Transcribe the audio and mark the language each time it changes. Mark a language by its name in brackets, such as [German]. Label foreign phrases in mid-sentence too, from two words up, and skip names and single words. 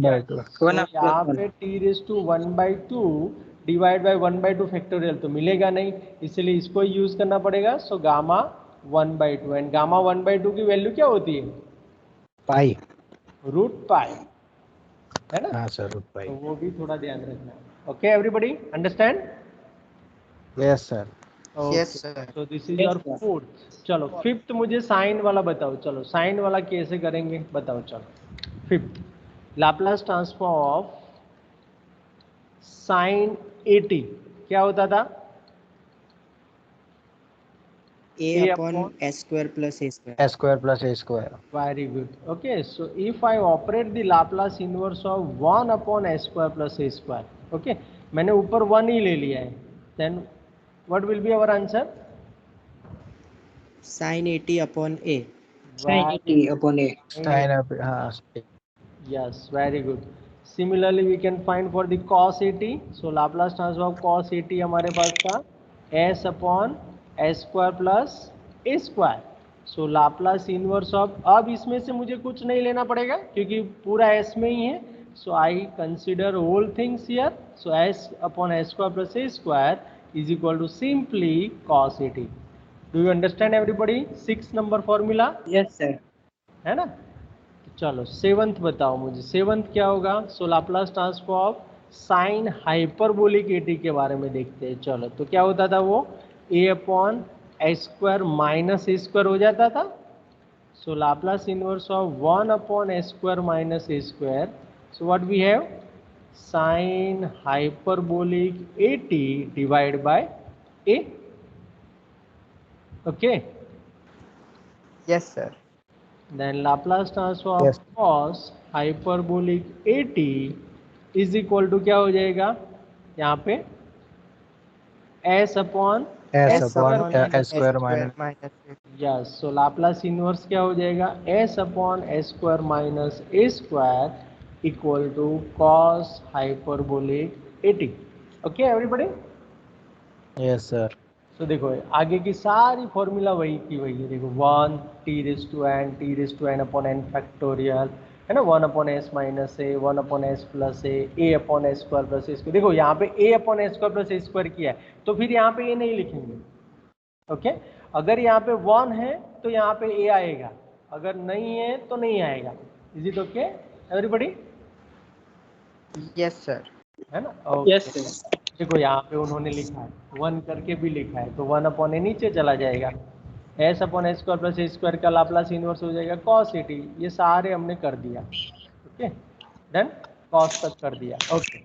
[Hindi] तो यहाँ पे t⁻² डिवाइड बाय 1/2 फैक्टोरियल तो मिलेगा नहीं, इसलिए इसको यूज करना पड़ेगा. सो गामा 1/2 एंड गामा 1/2 की वैल्यू क्या होती है, पाई, √π, है ना. हाँ सर, [English] root pi. [Hindi] तो वो भी थोड़ा ध्यान रखना. [English] okay everybody understand? yes sir. Yes, sir. so this is your fourth. [Hindi] चलो फिफ्थ मुझे साइन वाला बताओ. चलो साइन वाला कैसे करेंगे बताओ. चलो फिफ्थ, [English] Laplace transform of sine 80 [Hindi] क्या होता था, a/s² + a². s² + a². [English] very good. Okay, so if I operate the Laplace inverse of 1/s² + a², [Hindi] okay, मैंने ऊपर 1 ही ले लिया है, [English] then what will be our answer, sin 80/a. sin 80/a. Sin of, हाँ. Yes, very good. Similarly we can find for the cos 80. So Laplace transform of cos 80 [Hindi] हमारे पास था [English] s/s² + a². so Laplace inverse of, [Hindi] अब इसमें से मुझे कुछ नहीं लेना पड़ेगा क्योंकि पूरा s में ही है. [English] so I consider whole things here. so s/s² + a² is equal to simply cos 80. do you understand everybody? [Hindi] 6 नंबर फॉर्मूला [English] yes sir. [Hindi] है ना. चलो सेवंथ बताओ मुझे, सेवंथ क्या होगा. [English] so Laplace transform of sine hyperbolic 80 [Hindi] के बारे में देखते हैं. चलो तो क्या होता था वो, a/s² - a² हो जाता था. [English] so Laplace inverse of 1/s² - a². so what we have, sine hyperbolic 80 divide by a. okay, Yes, sir. then Laplace transform Yes. cos hyperbolic 80 is equal to [Hindi] क्या हो जाएगा यहाँ पे, [English] s/s². yes, so Laplace inverse क्या हो जाएगा, s/s² - a² equal to cos hyperbolic 80. okay everybody? Yes sir. [Hindi] तो देखो आगे की सारी फॉर्मूला वही की वही है. देखो 1 t⁻n फैक्टोरियल, है ना, 1/s - a, 1/s + a/s² + a². देखो यहाँ पे a/s² + a² किया है तो फिर यहाँ पे a नहीं लिखेंगे. ओके, अगर यहाँ पे 1 है तो यहाँ पे a आएगा, अगर नहीं है तो नहीं आएगा. [English] is it okay everybody? Yes, sir. [Hindi] है ना. [English] yes sir. [Hindi] देखो यहाँ पे उन्होंने लिखा है 1 करके भी लिखा है तो 1/a नीचे चला जाएगा. [English] s upon s square plus a square [Hindi] का [English] Laplace inverse [Hindi] हो जाएगा [English] cos at। [Hindi] ये सारे हमने कर दिया, [English] okay done, [Hindi] cos तक कर दिया, ओके।